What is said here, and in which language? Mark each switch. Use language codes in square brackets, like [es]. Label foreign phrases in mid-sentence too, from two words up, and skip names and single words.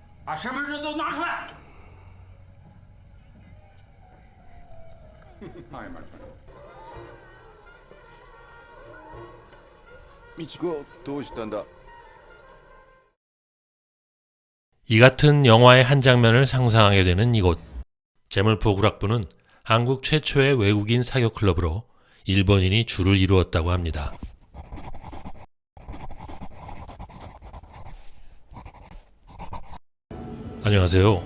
[zh] 把身份证都拿出来！ [ja] はい、マリコ。ミチコ、どうしたんだ? [ko] 이 같은 영화의 한 장면을 상상하게 되는 이곳. 제물포 구락부는 한국 최초의 외국인 사교 클럽으로 일본인이 줄을 이루었다고 합니다. 안녕하세요.